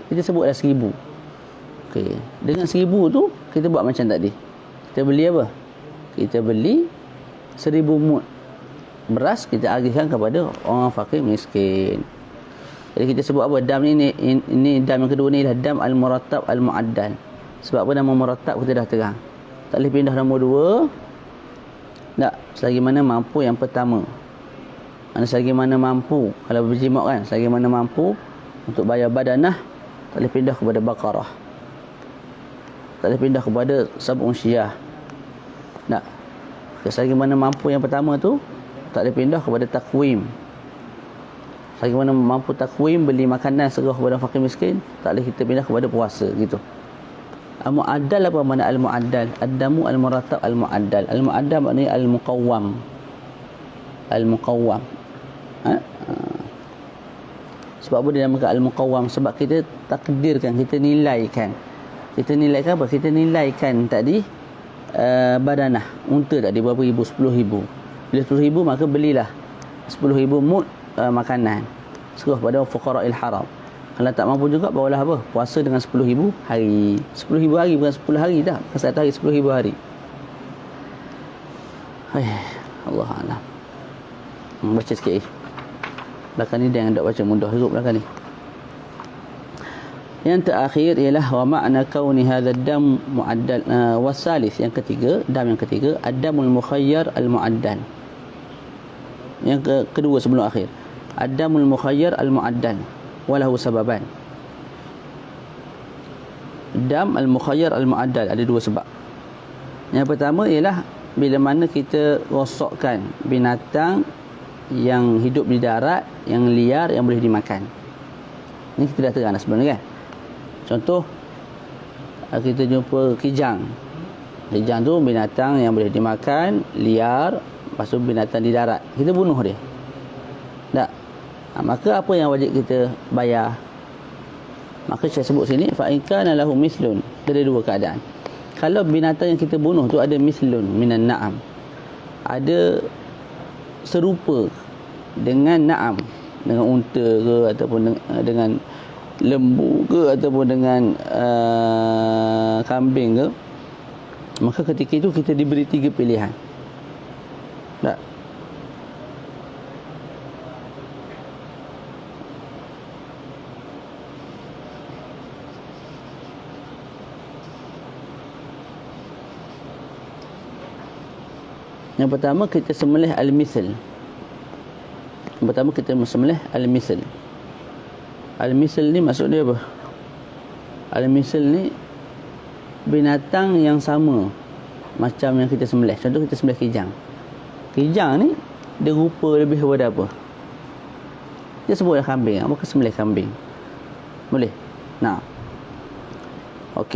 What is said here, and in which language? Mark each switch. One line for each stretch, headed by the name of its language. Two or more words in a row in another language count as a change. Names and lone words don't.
Malay: Kita sebutlah 1,000. Okey, dengan 1,000 tu kita buat macam tadi. Kita beli apa? Kita beli 1,000 mud beras, kita agihkan kepada orang fakir miskin. Jadi kita sebut apa? Dam ni dam yang kedua ni adalah dam
Arabic: المرتب المعدل.
Malay: Sebab apa nama murattab kita dah terang. Tak boleh pindah nombor 2. Tak, selagi mana mampu yang pertama. Selagi mana mampu, kalau berjimat kan, selagi mana mampu untuk bayar badanah, tak boleh pindah kepada baqarah. Tak boleh pindah kepada
Arabic: سبع شياه.
Malay: Tak. Selagi mana mampu yang pertama tu, tak boleh pindah kepada takwim. Selagi mana mampu takwim, beli makanan serah kepada fakir miskin, tak boleh kita pindah kepada puasa gitu. Al-mu'addal apa makna al-mu'addal?
Arabic: الدم المرتب المعدل. المعدل maknanya المقوم.
Malay: Al-muqawwam. Sebab apa dia namakan al-muqawwam? Sebab kita takdirkan, kita nilaikan. Kita nilaikan apa? Kita nilaikan tadi badanah unta tadi berapa ribu? 10,000. Bila 10,000 maka belilah 10,000 mud makanan serah pada
Arabic: فقراء الحرم.
Malay: Kalau tak mampu juga barulah apa? Puasa dengan 10,000 hari. 10,000 hari bukan 10 hari dah. Bukan satu hari, 10,000 hari.
Arabic: الله أعلم.
Malay: Baca sikit. Belakang ni dia yang tak baca mudah juga belakang ni. Yang terakhir ialah
Arabic: ومعنى كون هذا الدم معدل.
Malay: Wasalis yang ketiga, dam yang ketiga,
Arabic: الدم المخير المعدل.
Malay: Yang kedua sebelum akhir,
Arabic: الدم المخير المعدل وله سببان.
Malay: Dam
Arabic: المخير المعدل
Malay: ada dua sebab. Yang pertama ialah bila mana kita rosakkan binatang yang hidup di darat, yang liar, yang boleh dimakan. Ini kita dah terang dah sebenarnya kan. Contoh, kita jumpa kijang. Kijang tu binatang yang boleh dimakan, liar, lepas tu binatang di darat. Kita bunuh dia. Tak? Maka apa yang wajib kita bayar? Maka saya sebut sini
Arabic: فإن كان له مثل.
Malay: Ada dua keadaan. Kalau binatang yang kita bunuh tu ada
Arabic: مثل من النعم,
Malay: ada serupa dengan na'am, dengan unta ke ataupun dengan lembu ke ataupun dengan kambing ke, maka ketika itu kita diberi 3 pilihan. Tak? Yang pertama kita sembelih al-misl. Yang pertama kita sembelih al-misl. Al-misl ni maksud dia apa? Al-misl ni binatang yang sama macam yang kita sembelih. Contoh kita sembelih kijang. Kijang ni dia rupa lebih kepada apa? Dia sebutlah kambing. Maka sembelih kambing. Boleh? Nah. Okey.